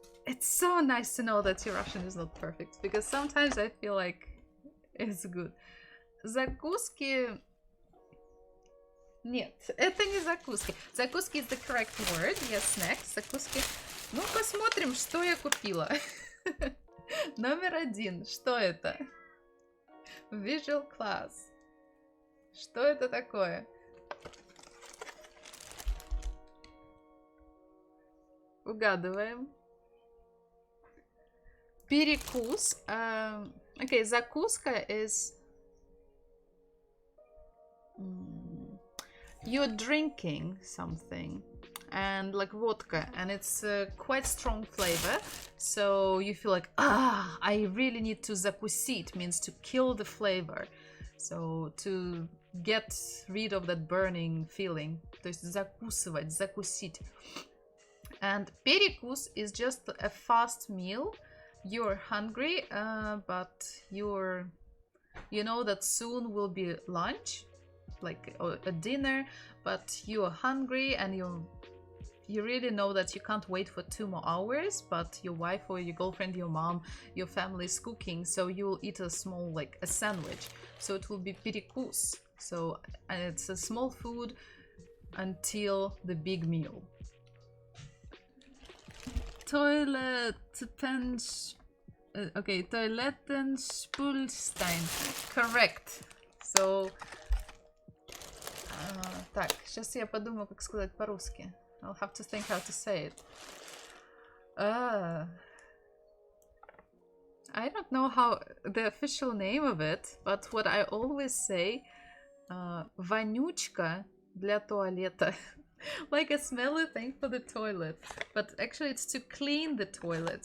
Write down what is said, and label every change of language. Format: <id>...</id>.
<en>It's so nice to know that your Russian is not perfect, because sometimes I feel like it's good.</en> <ru>Закуски... Нет, это не закуски.</ru> <en>Закуски is the correct word. Yes, snacks. Закуски.</en> <ru>Ну, посмотрим, что я купила. Номер 1. Что это?</ru> <en>Visual class.</en> <ru>Что это такое? Угадываем. Перекус.</ru> <en>Okay, закуска is... You're drinking something. And like vodka. And it's quite strong flavor. So you feel like, I really need to закусить. Means to kill the flavor. So to get rid of that burning feeling.</en> <ru>То есть закусывать, закусить.</ru> <en>And перекус is just a fast meal. You're hungry, but you know that soon will be lunch, like a dinner, but you're hungry and you really know that you can't wait for 2 more hours, but your wife or your girlfriend, your mom, your family is cooking, so you'll eat a small, like a sandwich. So it will be перекус. So and it's a small food until the big meal.</en> <de>Toilettenspülstein.</de> <en>Correct.</en> <ru>So, так, сейчас я подумаю, как сказать по-русски.</ru> <en>I'll have to think how to say it. I don't know how the official name of it, but what I always say,</en> <ru>вонючка для туалета.</ru> <en>Like a smelly thing for the toilet, but actually it's to clean the toilet.</en>